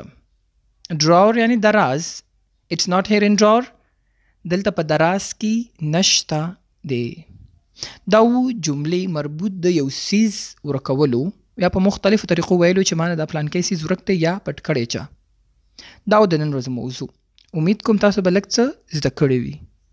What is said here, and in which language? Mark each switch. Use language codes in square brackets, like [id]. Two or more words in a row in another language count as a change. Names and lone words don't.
[ps] drawer یعنی دراز. [en] It's not here in drawer. [ps] دلته په دراز کې نشته دی. دا و جملې مربوط د یو څیز ورکولو یا په مختلفو طریقو ویلو چې ما نه دا پلانکی څیز ورک دی یا پټ کړی چا. دا و د نن ورځې موضوع. امید کوم تاسو به لږ څه زده کړي وي.